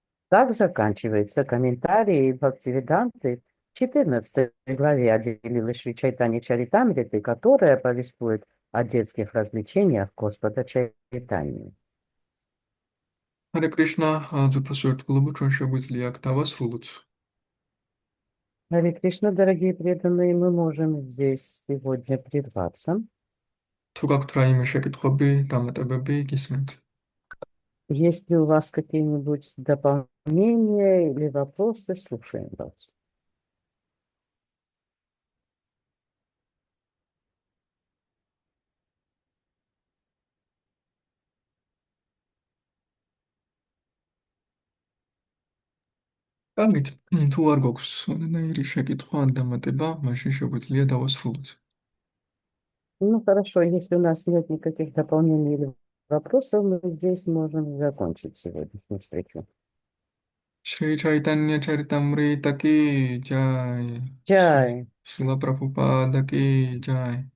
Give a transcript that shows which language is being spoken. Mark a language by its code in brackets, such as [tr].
[ru] Так заканчивается комментарий Бхактивиданты в 14 главе отделила Шри Чайтанья Чаритамриты, которая повествует о детских развлечениях Господа Чайтаньи. [ka] ჰარე კრიშნა, ძვირფასო ერთგულობო, ჩვენ შეგვიძლია აქ დავასრულოთ. [ru] Харе Кришна, дорогие преданные, мы можем здесь сегодня прерваться. [ka] თუ გაქვთ რაიმე შეკითხვები, დამატებები, გისმენთ. [ru] Есть ли у вас какие-нибудь дополнения или вопросы, слушаем вас. [ka] კარგით, თუ არ გვაქვს რანაირი შეკითხვა ან დამატება, მაშინ შეგვიძლია დავასრულოთ. [ru] Ну, хорошо, если у нас нет никаких дополнений или вопросов, мы здесь можем закончить сегодняшнюю встречу. [ka] შრი ჩაიტანია ჩარიტამრიტა კი ჯაი. [ru] Джай, [ka] შრილა პრაბჰუპადა კი ჯაი.